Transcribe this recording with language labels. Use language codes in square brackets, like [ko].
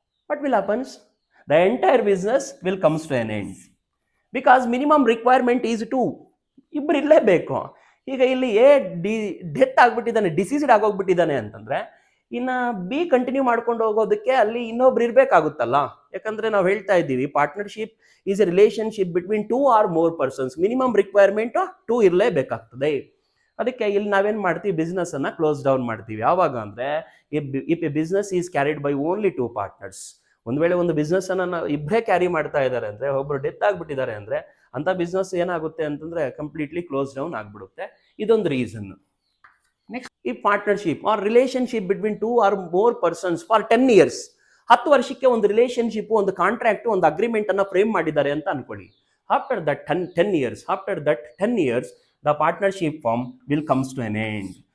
[en] The entire business will comes to an end because minimum requirement is 2. [kn] ಇಬ್ಬರು ಇರಲೇಬೇಕು. ಈಗ ಇಲ್ಲಿ ಎ ಡೆತ್ ಆಗ್ಬಿಟ್ಟಿದ್ದಾನೆ, ಡಿಸೀಸ್ಡ್ ಆಗೋಗ್ಬಿಟ್ಟಿದ್ದಾನೆ ಅಂತಂದ್ರೆ ಇನ್ನು ಬಿ ಕಂಟಿನ್ಯೂ ಮಾಡ್ಕೊಂಡು ಹೋಗೋದಕ್ಕೆ ಅಲ್ಲಿ ಇನ್ನೊಬ್ರು ಇರಬೇಕಾಗುತ್ತಲ್ಲ. ಯಾಕಂದ್ರೆ ನಾವು ಹೇಳ್ತಾ ಇದ್ದೀವಿ [en] Partnership is a relationship between 2 or more persons. [kn] Minimum requirement 2 ಇರಲೇಬೇಕಾಗ್ತದೆ. ಅದಕ್ಕೆ ಇಲ್ಲಿ ನಾವೇನು ಮಾಡ್ತೀವಿ, ಬಿಸ್ನೆಸ್ ಅನ್ನ ಕ್ಲೋಸ್ ಡೌನ್ ಮಾಡ್ತೀವಿ. ಯಾವಾಗ ಅಂದರೆ [en] If a business is carried by only 2 partners. [kn] ಒಂದು ವೇಳೆ ಒಂದು ಬಿಸ್ನೆಸ್ ಅನ್ನ ಇಬ್ಬರೇ ಕ್ಯಾರಿ ಮಾಡ್ತಾ ಇದ್ದಾರೆ ಅಂದರೆ, ಒಬ್ಬರು ಡೆತ್ ಆಗಿಬಿಟ್ಟಿದ್ದಾರೆ ಅಂದರೆ ಅಂತ ಬಿಸ್ನೆಸ್ ಏನಾಗುತ್ತೆ ಅಂತಂದ್ರೆ ಕಂಪ್ಲೀಟ್ಲಿ ಕ್ಲೋಸ್ ಡೌನ್ ಆಗಿಬಿಡುತ್ತೆ. ಇದೊಂದು ರೀಸನ್. [en] Next, ಈ partnership or relationship between 2 or more persons for 10 years. [kn] 10 ವರ್ಷಕ್ಕೆ ಒಂದು ರಿಲೇಶನ್ಶಿಪ್, ಒಂದು ಕಾಂಟ್ರಾಕ್ಟ್, ಒಂದು ಅಗ್ರಿಮೆಂಟ್ ಅನ್ನ ಫ್ರೇಮ್ ಮಾಡಿದ್ದಾರೆ ಅಂತ ಅನ್ಕೊಳ್ಳಿ. [en] After that 10 years the partnership firm will comes to an end.